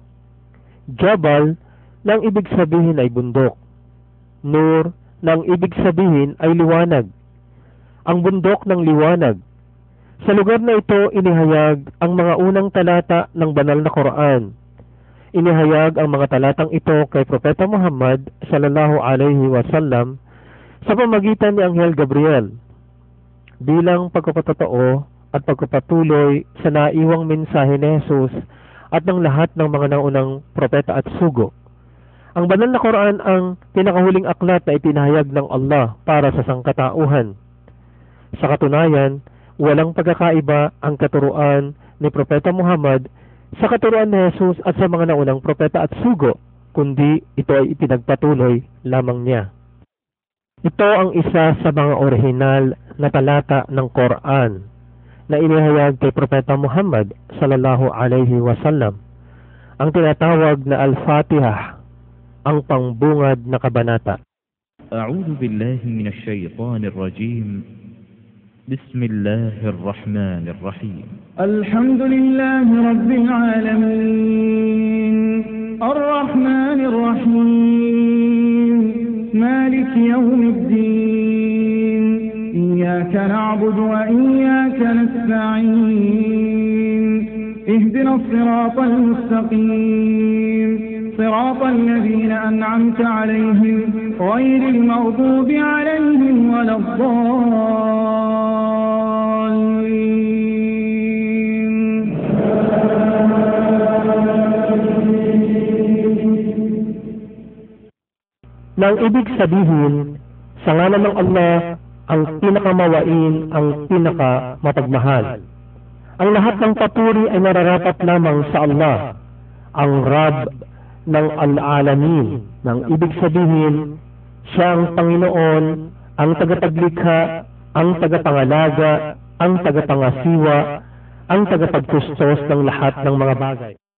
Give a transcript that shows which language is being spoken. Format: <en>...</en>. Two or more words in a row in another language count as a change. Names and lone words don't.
<tl>Jabal, nang ibig sabihin ay bundok. Nur, nang ibig sabihin ay liwanag. Ang bundok ng liwanag. Sa lugar na ito, inihayag ang mga unang talata ng banal na Quran. Inihayag ang mga talatang ito kay Propeta Muhammad</tl> <ar>صلى الله عليه وسلم</ar> <tl>sa pamagitan ni Anghel Gabriel bilang pagpapatotoo at pagpapatuloy sa naiwang mensahe ni Jesus at ng lahat ng mga naunang propeta at sugo. Ang banal na Quran ang pinakahuling aklat na itinahayag ng Allah para sa sangkatauhan. Sa katunayan, walang pagkakaiba ang katuruan ni Propeta Muhammad sa katuruan ni Jesus at sa mga naunang propeta at sugo, kundi ito ay ipinagpatuloy lamang niya. Ito ang isa sa mga orihinal na talata ng Quran na inihayag kay Propeta Muhammad</tl> <ar>صلى الله عليه وسلم,</ar> <tl>ang tinatawag na Al-Fatiha, ang pangbungad na kabanata.</tl> <ar>أعوذ بالله من الشيطان الرجيم. بسم الله الرحمن الرحيم. الحمد لله رب العالمين. الرحمن الرحيم. مالك يوم الدين. إياك نعبد وإياك نستعين. اهدنا الصراط المستقيم. صراط الذين أنعمت عليهم غير المغضوب عليهم ولا الضالين.</ar> <tl>Nang ibig sabihin, sa ngalan ng Allah, ang pinakamawain, ang pinakamapagmahal. Ang lahat ng papuri ay nararapat lamang sa Allah, ang Rab ng Al-Alamin, nang ibig sabihin, siya ang Panginoon, ang tagapaglikha, ang tagapangalaga, ang tagapangasiwa, ang tagapagkustos ng lahat ng mga bagay.</tl>